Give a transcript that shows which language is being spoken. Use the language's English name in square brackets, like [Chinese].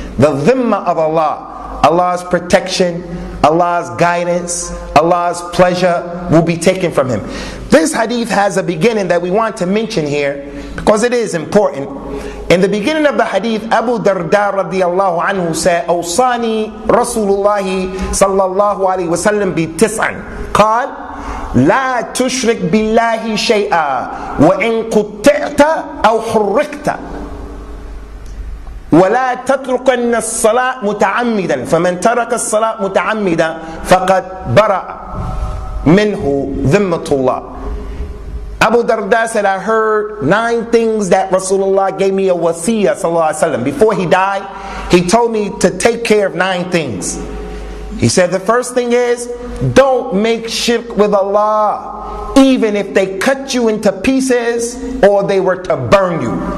[English] The dhimma of Allah, Allah's protection, Allah's guidance, Allah's pleasure will be taken from him. This hadith has a beginning that we want to mention here because it is important. In the beginning of the hadith, Abu Darda radiyallahu anhu said, [Arabic] أوصاني رسول الله صلى الله عليه وسلم بتسع. قال لا تشرك بالله شيئا وإن قطعت أو حرقت ولا تتركن الصلاة متعمدا فمن ترك الصلاة متعمدا فقد برأ منه ذمة الله. [English] Abu Darda said, I heard 9 things that Rasulullah gave me a wasiyah, sallallahu alaihi wasallam. Before he died, he told me to take care of 9 things. He said the first thing is, don't make shirk with Allah, even if they cut you into pieces or they were to burn you.